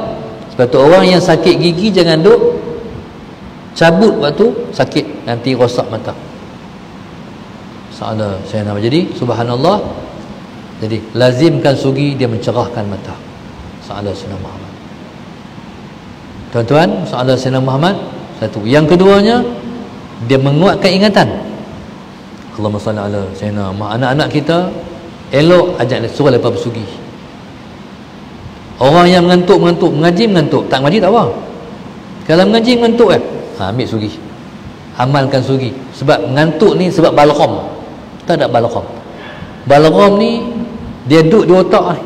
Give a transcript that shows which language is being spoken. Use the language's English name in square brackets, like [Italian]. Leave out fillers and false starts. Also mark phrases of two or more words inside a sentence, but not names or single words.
[Malay] Sebab tu orang yang sakit gigi jangan duk cabut waktu sakit, nanti rosak mata. Salah saya nama. Jadi subhanallah, jadi lazimkan sugi, dia mencerahkan mata. Salah Sayyidina Muhammad. Tuan-tuan, salah Sayyidina Muhammad satu. Yang keduanya, dia menguatkan ingatan. [Arabic] اللهم صل على سيدنا محمد. [Malay] Anak-anak kita elok ajak dia, suruh lepas bersugi. Orang yang mengantuk, mengaji mengantuk, tak mengaji tak apa. Kalau mengaji mengantuk ambil sugi, amalkan sugi. Sebab mengantuk ni sebab balgham. Tak ada balgham. Balgham ni dia duduk di otak ni.